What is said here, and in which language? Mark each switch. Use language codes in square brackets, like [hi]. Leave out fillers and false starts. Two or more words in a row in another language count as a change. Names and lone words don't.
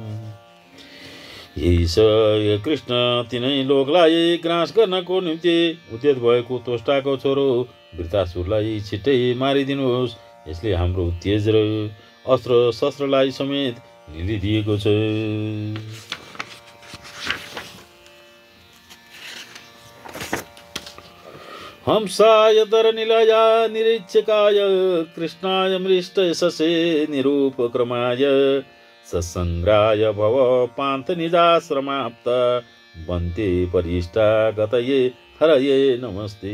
[ne] यही कृष्ण तिनै लोकलाई ग्रास गर्नको निम्ति उद्यत भएको त्वष्टाको छोरो वृतासुरलाई छिट्टै मारिदिनुहोस्। यसले हाम्रो तेज र अस्त्र शस्त्रलाई समेत लिलिदिएको छ। [sa] हंसाय दरनिलया निरीक्षकाय कृष्णाय मृष्ट यशसे निरूपक्रमाय सत्सङ्ग्राय भव पान्थ निजाश्रमाप्त वन्ते परिष्टा गतये हरये नमस्ते।